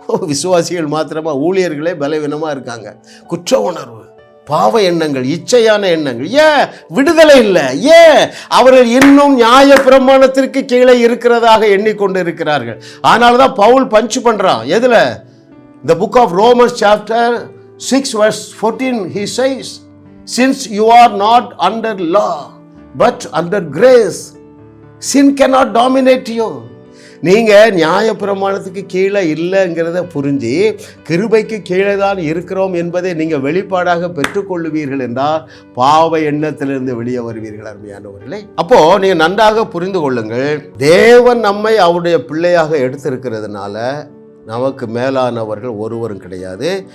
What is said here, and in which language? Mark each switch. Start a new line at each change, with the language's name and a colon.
Tamil: விசுவாசிகள் மாத்திரமா? ஊழியர்களே பலவீனமாக இருக்காங்க. குற்ற உணர்வு, பாவ எண்ணங்கள், இச்சையான எண்ணங்கள். ஏன் விடுதலை இல்லை? ஏன் அவர்கள் இன்னும் நியாய பிரமாணத்திற்கு கீழே இருக்கிறதாக எண்ணிக்கொண்டு இருக்கிறார்கள். அதனால தான் பவுல் பஞ்ச் பண்றான். எதுல?
English: The book of Romans chapter 6 verse 14 he says, since you are not under law but under grace, sin cannot dominate you.
Tamil: நீங்க நியாய பிரமாணத்துக்கு கீழே இல்லைங்கிறத புரிஞ்சு கிருபைக்கு கீழே தான் இருக்கிறோம் என்பதை நீங்க வெளிப்பாடாக பெற்றுக்கொள்ளுவீர்கள் என்றால் பாவ எண்ணத்திலிருந்து வெளியே வருவீர்கள் அருமையானவர்களே. அப்போ நீங்க நன்றாக புரிந்து கொள்ளுங்கள், தேவன் நம்மை அவருடைய பிள்ளையாக எடுத்திருக்கிறதுனால நமக்கு மேலானவர்கள் ஒருவரும் கிடையாது.